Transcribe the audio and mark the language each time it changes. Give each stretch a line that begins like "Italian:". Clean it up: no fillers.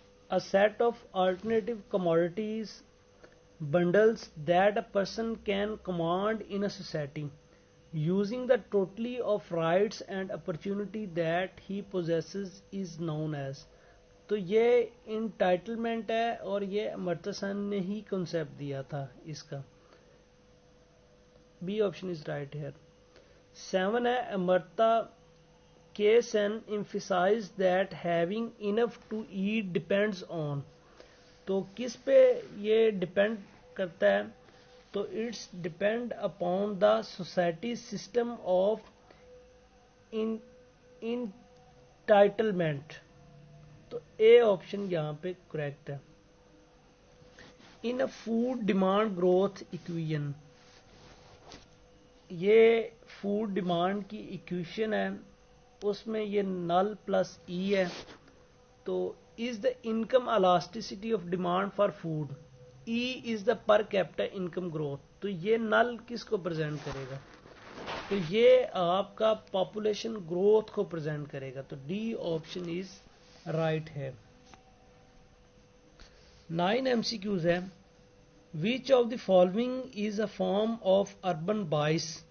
English: A set of alternative commodities bundles that a person can command in a society using the totality of rights and opportunity that he possesses is known as.
Urdu: تو یہ entitlement ہے اور یہ امرتا سین نے ہی concept دیا تھا اس کا.
English: B option is right here. 7 ہے Amartya K Sen emphasized that having enough to eat depends on.
Urdu: تو کس پہ یہ ڈپینڈ کرتا ہے, تو
English: It's depend upon the society system of entitlement.
Urdu: تو اے آپشن یہاں پہ کریکٹ ہے. In food demand growth equation, یہ فوڈ ڈیمانڈ کی ایکویشن ہے, اس میں یہ نل پلس ای ہے.
English: تو is the income elasticity of demand for food, E is the per capita income growth.
Urdu: تو یہ نل کس کو پریزنٹ کرے گا, تو یہ آپ کا پاپولیشن گروتھ کو پریزنٹ کرے گا. تو ڈی آپشن از رائٹ ہے.
English: 9 MCQs ہے which of the following is a form of urban bias.